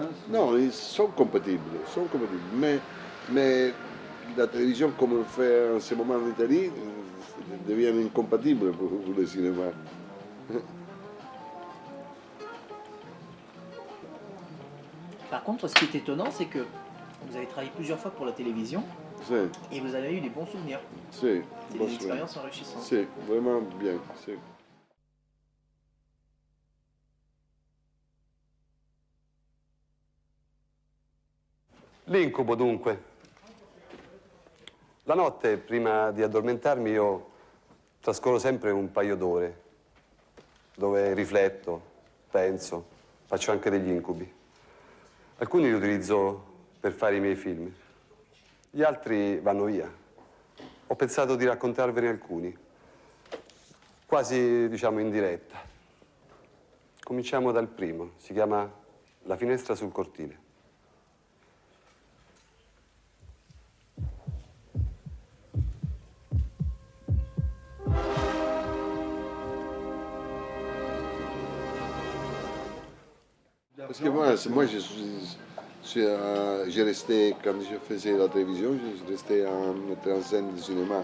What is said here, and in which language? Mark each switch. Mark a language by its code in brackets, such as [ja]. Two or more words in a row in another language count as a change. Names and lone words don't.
[fr] Non, ils sont compatibles. Mais la télévision, comme on le fait en ce moment en Italie, devient incompatible pour le cinéma. Par contre, ce qui est étonnant, c'est que vous avez travaillé plusieurs fois pour la télévision et vous avez eu des bons souvenirs. C'est des expériences enrichissantes. C'est vraiment bien. [it] L'incubo dunque. La notte, prima di addormentarmi, io trascorro sempre un paio d'ore dove rifletto, penso, faccio anche degli incubi. Alcuni li utilizzo per fare i miei film, gli altri vanno via. Ho pensato di raccontarvene alcuni, quasi, diciamo, in diretta. Cominciamo dal primo, si chiama La finestra sul cortile. [fr] Parce que moi j'ai resté, quand je faisais la télévision, je restais en metteur en scène de cinéma.